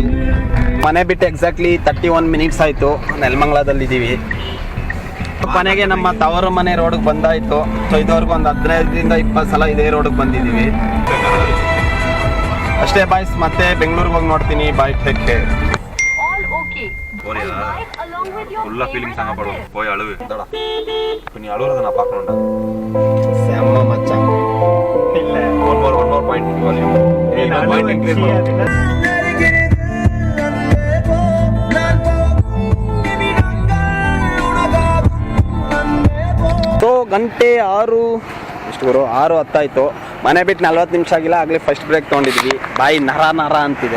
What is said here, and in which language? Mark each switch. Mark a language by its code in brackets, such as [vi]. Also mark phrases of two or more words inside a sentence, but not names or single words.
[kn] ಮನೆ ಬಿಟ್ಟು ಎಕ್ಸಾಕ್ಟ್ಲಿ 31 ಮಿನಿಟ್ಸ್ ಆಯಿತು. ನೆಲಮಂಗಲದಲ್ಲಿದ್ದೀವಿ. ಕೊನೆಗೆ ನಮ್ಮ ತವರು ಮನೆ ರೋಡ್ಗೆ ಬಂದಾಯಿತು. ಸೊ ಇದುವರೆಗೂ ಒಂದು 15ರಿಂದ 20 ಸಲ ಇದೇ ರೋಡ್ಗೆ ಬಂದಿದ್ದೀವಿ. ಅಷ್ಟೇ ಬಾಯ್ಸ್, ಮತ್ತೆ ಬೆಂಗಳೂರಿಗೆ ಹೋಗಿ ನೋಡ್ತೀನಿ. [en] bye, take care. [ta] ஃபுல்லா ஃபீலிங்ஸ் அங்க படும். போய் அழுவு. நீ அழுவுறத நான் பார்க்கணும்டா. செம்ம மச்சான். இல்ல, [en] one more point volume. [ta] ஏய், நான் [en] point increase [ta] பண்ணு. [kn] ಸೊ ಗಂಟೆ 6 ಎಷ್ಟು ಬರೋ 6:10 ಆಯಿತು. ಮನೆ ಬಿಟ್ಟು 40 ನಿಮಿಷ ಆಗಿಲ್ಲ. ಆಗಲೇ [en] first break [kn] ತೊಗೊಂಡಿದ್ವಿ. ಬಾಯಿ ನರ ಅಂತಿದೆ.